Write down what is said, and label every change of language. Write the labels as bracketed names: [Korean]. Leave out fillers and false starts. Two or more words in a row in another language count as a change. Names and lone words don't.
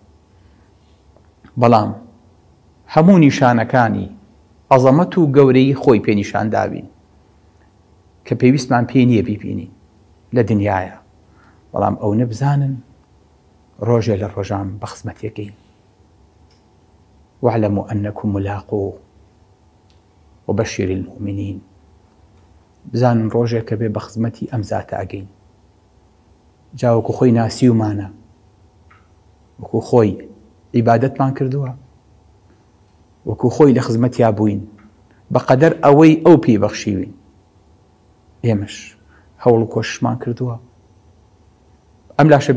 [Central Kurdish] بەڵام هەموو نیشانەکانی عەزەمەت و گەورەی خۆی پێنیشان داوین کە پێویستمان پێ نییە بیبینین لە دنیاە بەڵام ئەو نەبزانن ڕۆژێ لە ڕۆژان بە خزمەتێکەین [Arabic] واعلموا أنكم ملاقوه وبشر المؤمنين [Central Kurdish] بزانن ڕۆژێک کە بێ بە خزمەتی ئەم زاتە ئەگەین جا وەکو خۆی ناسیومانە وەکو خۆی عیبادەتمان کردووە وەکو خۆی لە خزمەتیا بووین بەقەدەر ئەوەی ئەو پێی بەخشیوین ئێمەش هەوڵ و کۆششمان کردووە ئەم لاشە